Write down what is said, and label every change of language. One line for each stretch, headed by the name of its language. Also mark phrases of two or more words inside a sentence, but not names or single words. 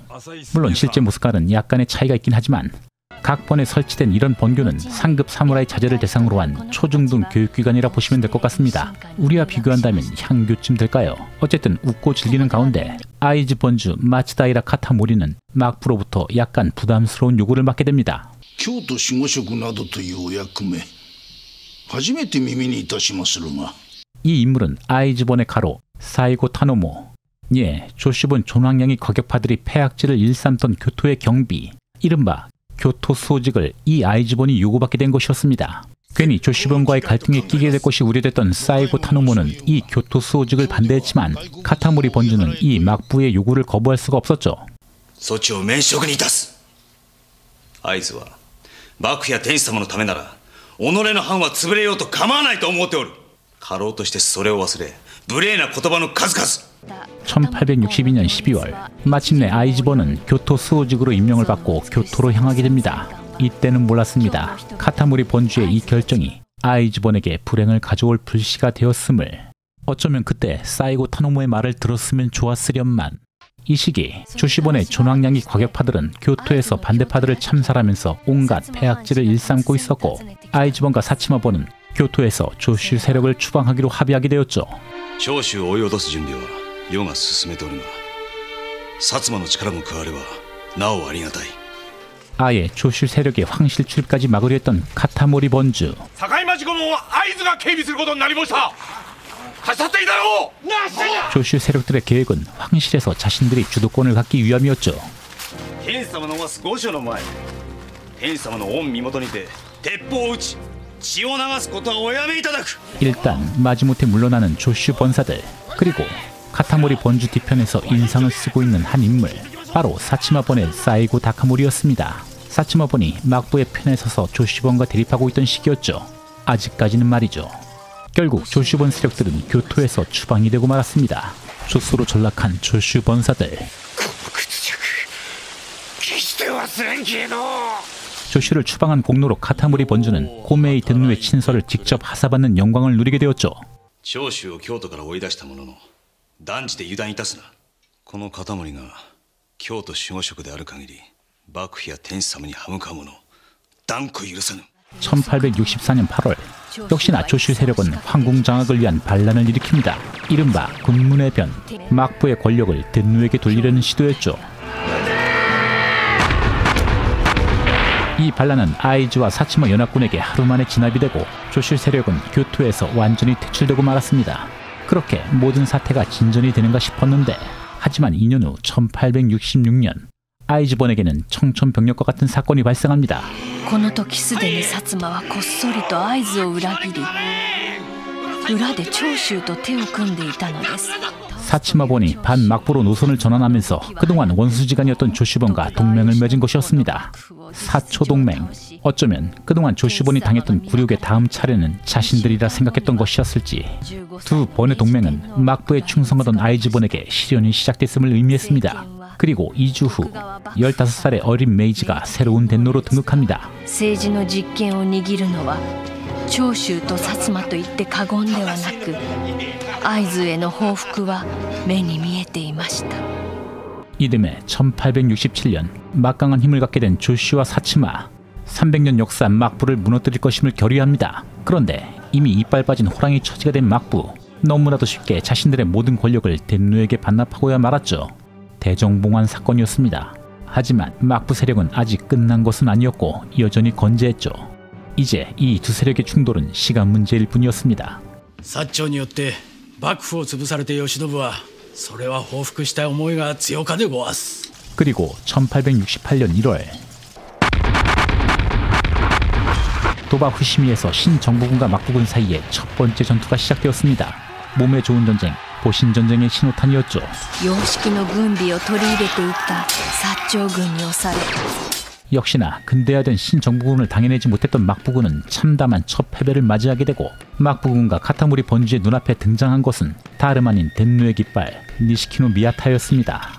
Korean: 물론 실제 모습과는 약간의 차이가 있긴 하지만 각 번에 설치된 이런 번교는 상급 사무라이 자제를 대상으로 한 초중등 교육기관이라 보시면 될 것 같습니다. 우리와 비교한다면 향교쯤 될까요? 어쨌든 웃고 즐기는 가운데 아이즈 번주 마츠다이라 카타모리는 막부로부터 약간 부담스러운 요구를 받게 됩니다.
Japanese: 京都守護職などというお役目、初めて耳にいたしまするが。
Korean: 이 인물은 아이즈본의 가로 사이고 타노모. 예, 조슈본 존황양이 과격파들이 폐악질을 일삼던 교토의 경비, 이른바 교토 수호직을 이 아이즈본이 요구받게 된 것이었습니다. 괜히 조슈본과의 갈등에 끼게 될 것이 우려됐던 사이고 타노모는 이 교토 수호직을 반대했지만 카타모리 번주는 이 막부의 요구를 거부할 수가 없었죠.
Japanese: 措置を免職にいたす。会津は幕府や天子様のためなら己の藩は潰れようと構わないと思っておる。家老としてそれを忘れ無礼な言葉の数々。
Korean: 1862년 12월 마침내 아이즈본은 교토 수호직으로 임명을 받고 교토로 향하게 됩니다. 이때는 몰랐습니다. 카타모리 번주의 이 결정이 아이즈본에게 불행을 가져올 불씨가 되었음을. 어쩌면 그때 사이고 타노모의 말을 들었으면 좋았으련만. 이 시기 조슈본의 존황양이 과격파들은 교토에서 반대파들을 참살하면서 온갖 폐악질을 일삼고 있었고 아이즈본과 사치마본은 교토에서 조슈 세력을 추방하기로 합의하게 되었죠.
Japanese: 長州を追い落とす準備は世が進めておるが薩摩の力も加わればなおありがたい。
Korean: 아예 조슈 세력의 황실 출입까지 막으려 했던 카타모리 번주.
Japanese: 境町御門は会津が警備することになりました。貸し去っていいだろう。
Korean: 조슈 세력들의 계획은 황실에서 자신들이 주도권을 갖기 위함이었죠.
Japanese: 天子様のます御所の前天子様の御身元にて鉄砲を撃ち血を流すことはおやめいただく。
Korean: 일단 마지못해 물러나는 조슈 번사들, 그리고 카타모리 번주 뒤편에서 인상을 쓰고 있는 한 인물, 바로 사치마본의 사이고 다카모리였습니다. 사치마본이 막부의 편에 서서 조슈본과 대립하고 있던 시기였죠. 아직까지는 말이죠. 결국 조슈본 세력들은 교토에서 추방이 되고 말았습니다. 조소로 전락한 조슈 번사들. 조슈를 추방한 공로로 카타무리 번주는 고메이 덴노의 친서를 직접 하사받는 영광을 누리게 되었죠.
Japanese: 長州を京都から追い出したものの断じて油断いたすな。この片森が京都守護職である限り幕府や天子様に歯向かう者断固許さぬ。
Korean: 1864년 8월 역시나 조슈 세력은 황궁 장악을 위한 반란을 일으킵니다. 이른바 군문의 변, 막부의 권력을 덴노에게 돌리려는 시도였죠. 이 반란은 아이즈와 사치마 연합군에게 하루 만에 진압이 되고 조슈 세력은 교토에서 완전히 퇴출되고 말았습니다. 그렇게 모든 사태가 진전이 되는가 싶었는데 하지만 2년 후 1866년 아이즈본에게는 청천벽력과 같은 사건이 발생합니다.
Japanese: この時すでに薩摩はこっそりと会津を裏切り裏で長州と手を組んでいたのです。
Korean: 사치마본이 반막부로 노선을 전환하면서 그동안 원수지간이었던 조슈본과 동맹을 맺은 것이었습니다. 사초동맹. 어쩌면 그동안 조슈본이 당했던 굴욕의 다음 차례는 자신들이라 생각했던 것이었을지. 두 번의 동맹은 막부에 충성하던 아이즈본에게 시련이 시작됐음을 의미했습니다. 그리고 2주 후 15살의 어린 메이지가 새로운 덴노로 등극합니다.
Japanese: 政治の実権を握るのは長州と薩摩と言って過言ではなく会津への報復は目に見えていました。
Korean: 이듬해 1867년 막강한 힘을 갖게 된 조슈와 사치마 300년 역사한 막부를 무너뜨릴 것임을 결의합니다. 그런데 이미 이빨 빠진 호랑이 처지가 된 막부 너무나도 쉽게 자신들의 모든 권력을 덴노에게 반납하고야 말았죠. 대정봉환 사건이었습니다. 하지만 막부 세력은 아직 끝난 것은 아니었고 여전히 건재했죠. 이제 이 두 세력의 충돌은 시간 문제일 뿐이었습니다.
Japanese: 薩長によって幕府を潰されて慶喜はそれは報復したい思いが強かでごわす。
Korean: 그리고 1868년 1월 도바 후시미에서 신정부군과 막부군 사이에 첫 번째 전투가 시작되었습니다. 몸에 좋은 전쟁, 보신 전쟁의 신호탄이었죠.
Japanese: 洋式の軍備を取り入れていた薩長軍に押され
Korean: 역시나 근대화된 신정부군을 당해내지 못했던 막부군은 참담한 첫 패배를 맞이하게 되고 막부군과 카타무리 번주의 눈앞에 등장한 것은 다름 아닌 덴노의 깃발 니시키노 미야타였습니다.